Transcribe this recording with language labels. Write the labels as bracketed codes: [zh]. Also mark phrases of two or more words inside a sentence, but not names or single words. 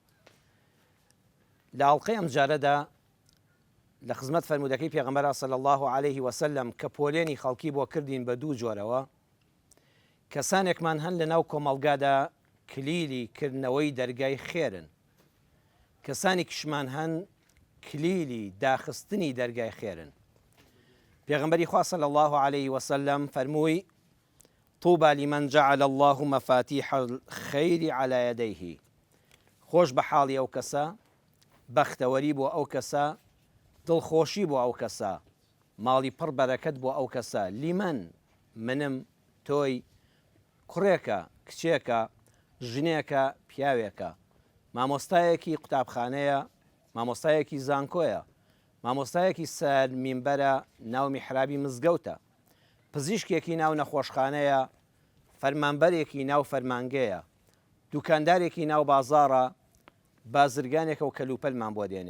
[ckb] لە ئاڵلقەی ئەم جارەدا لە خزمەت فەرمودەکەی پێغەمبەر [ar] صلی الله عليه وسلم [ckb] کە پۆلێنی خەڵکی بۆ کردین بە دوو جۆرەوە، کەسانێکمان هەن لە ناو کۆمەڵگادا کلیلی کردنەوەی دەرگای خێرن، کەسانی کشمان هەن کلیلی داخستنی دەرگای خێرن. پێغەمبەری خوا [ar] صلی الله عليه وسلم فەرمووی: طوبى لمن جعل الله مفاتيح الخير على يديه. [ckb] خۆش بە حاڵی ئەو کەسە، بەختەوەری بۆ ئەو کەسە، دڵخۆشی بۆ ئەو کەسە، ماڵی پڕ بەرەکەت بۆ ئەو کەسە. لیمەن، منم، تۆی، کوڕێکە، کچێکە، ژنێکە، پیاوێکە، مامۆستایەکی قوتابخانەیە، مامۆستایەکی زانکۆیە، مامۆستایەکی سەر مینبەرە ناو میحرابی مزگەوتە، پزیشکێکی ناو نەخۆشخانەیە، فەرمانبەرێکی ناو فەرمانگەیە، دوکاندارێکی ناو بازاڕە، بازرگانێکە و کەلوپەلمان بۆ دێنێ.